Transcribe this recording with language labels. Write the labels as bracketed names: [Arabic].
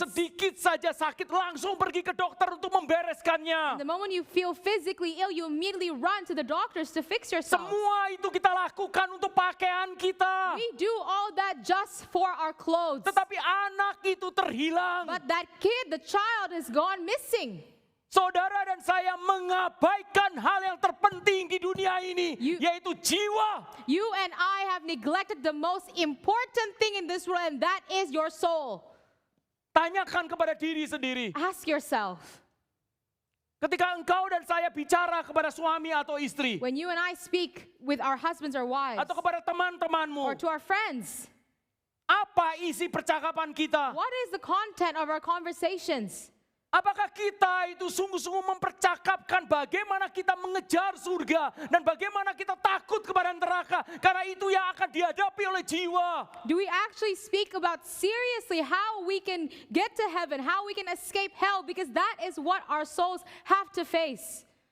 [Indonesian] sedikit saja sakit langsung pergi ke dokter untuk membereskannya. [English] The moment you feel physically ill, you immediately run to the doctors to fix yourself. [Indonesian] Semua itu kita lakukan untuk pakaian kita. [English] We do all that just for our clothes. [Indonesian] Tetapi anak itu terhilang. [English] But that kid, the child, has gone missing. [Indonesian] Saudara dan saya mengabaikan hal yang terpenting di dunia ini, yaitu jiwa. [English] You and I have neglected the most important thing in this world, and that is your soul. [Indonesian] Tanyakan kepada diri sendiri. [English] Ask yourself, [Indonesian] Ketika engkau dan saya bicara kepada suami atau istri, [English] when you and I speak with our husbands or wives, [Indonesian] atau kepada [English] or [Indonesian] teman-temanmu, [English] to our friends, [Indonesian] apa isi percakapan kita? [English] what is the content of our conversations? [Indonesian] Apakah kita itu sungguh-sungguh mempercakapkan bagaimana kita mengejar surga dan bagaimana kita takut kepada neraka karena itu yang akan dihadapi oleh jiwa. [English] Do we actually speak about seriously how we can get to heaven, how we can escape hell, because that is what our souls have to face.